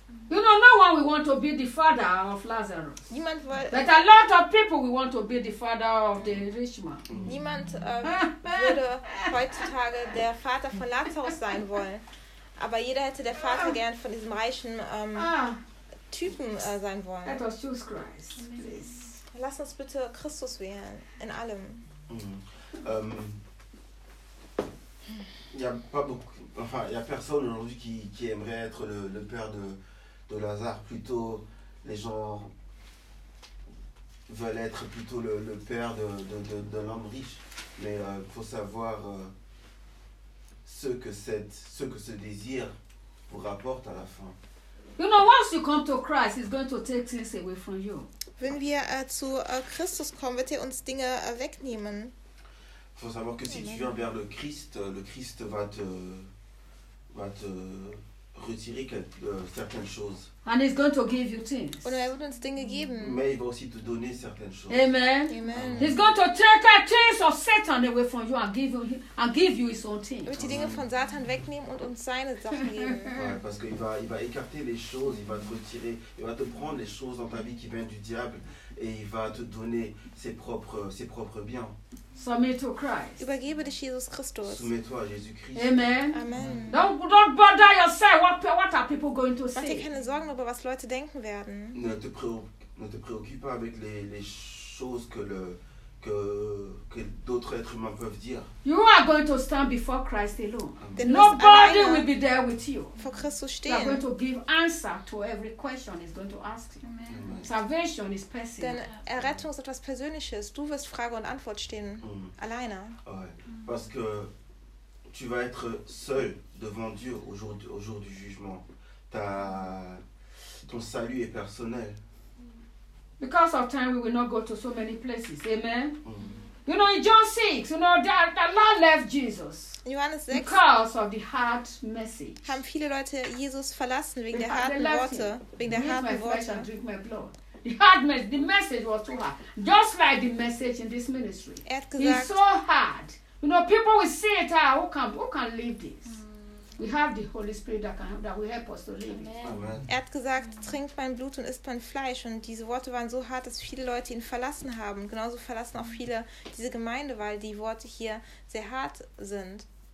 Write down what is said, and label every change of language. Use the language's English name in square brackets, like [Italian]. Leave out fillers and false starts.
[English] You know, no one will want to be the father of Lazarus. [German] Niemand will. [English] But a lot of people will want to be the father of the rich man. [German] Niemand würde heutzutage der Vater von Lazarus sein wollen. Aber jeder hätte der Vater gern von diesem reichen Typen sein wollen. [English] Let us choose Christ, please. [German] Lass uns bitte Christus wählen, in allem. [French] Il n'y a pas beaucoup, enfin, il n'y a personne aujourd'hui qui aimerait être le père de Lazare. Plutôt, les gens veulent être plutôt le père de l'homme riche. Mais il faut savoir ce que ce désir vous rapporte à la fin. [English] You know, once you come to Christ, he's going to take things away from you. [German] Wenn wir zu Christus kommen, wird er uns Dinge wegnehmen. [French] Il faut savoir que si tu viens vers le Christ va te retirer certaines choses. [English] And he's going to give you things. [German] Und er wird uns Dinge geben. [French] Mais il va aussi te donner certaines choses. [English] Amen. Amen. He's going to take the things of Satan away from you and give you his own things. [German] Er wird die Dinge von Satan wegnehmen und uns seine Sachen geben. [French] Ouais, parce qu'il va, il va écarter les choses, il va te retirer, il va te prendre les choses dans ta vie qui viennent du diable et il va te donner ses propres biens. [English] Submit to Christ. [German] Übergebe dich Jesus Christus. [French] Soumets-toi à Jésus Christ. [English] Amen. Amen. Don't bother yourself. What are people going to say? [German] Mach dir keine Sorgen über was Leute denken werden. [French] Ne te préoccupe pas avec les choses que d'autres êtres humains peuvent dire. [English] You are going to stand before Christ alone. Nobody will be there with you. [German] Vor Christus stehen. [English] You are going to give answer to every question he's going to ask you. Amen. Salvation is personal. [German] Denn Errettung ist etwas Persönliches. Du wirst Frage und Antwort stehen. Mm. Alleine. [French] Ouais. Parce que tu vas être seul devant Dieu au jour du jugement. Ton salut est personnel. [English] Because of time, we will not go to so many places. Amen. Mm-hmm. You know, in John 6, you know, the Lord left Jesus. [German] Johannes 6. [English] Because of the hard message. [German] Haben viele Leute Jesus verlassen wegen der harten Worte. Wegen der harten Worte. [English] Drink my flesh and drink my blood. The message was too hard. Just like the message in this ministry. [German] Er hat gesagt, [English] it's so hard. You know, people will see it. Ah, who can live this? Mm. We have the Holy Spirit that will help us to live. Amen. [German] Er hat gesagt, trink mein Blut und isst mein Fleisch. Und diese Worte waren so hart, dass viele Leute ihn verlassen haben. Genauso verlassen auch viele diese Gemeinde, weil die Worte hier sehr hart sind.